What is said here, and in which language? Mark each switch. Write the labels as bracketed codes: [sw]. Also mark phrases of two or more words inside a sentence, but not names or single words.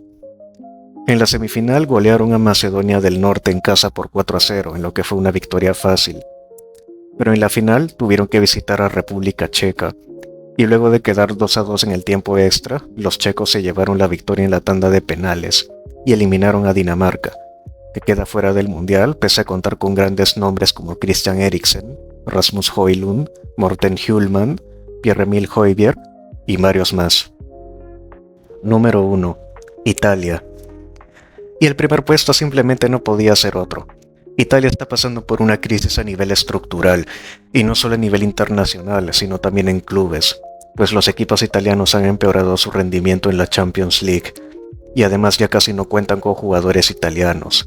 [es] En la semifinal golearon a Macedonia del Norte en casa por 4-0, en lo que fue una victoria fácil. Pero en la final tuvieron que visitar a República Checa, y luego de quedar 2-2 en el tiempo extra, los checos se llevaron la victoria en la tanda de penales y eliminaron a Dinamarca, que queda fuera del mundial pese a contar con grandes nombres como Christian Eriksen, Rasmus Højlund, Morten Hjulmand, Pierre-Emil Højbjerg y varios más. Número 1. Italia. Y el primer puesto simplemente no podía ser otro. Italia está pasando por una crisis a nivel estructural, y no solo a nivel internacional, sino también en clubes, pues los equipos italianos han empeorado su rendimiento en la Champions League, y además ya casi no cuentan con jugadores italianos.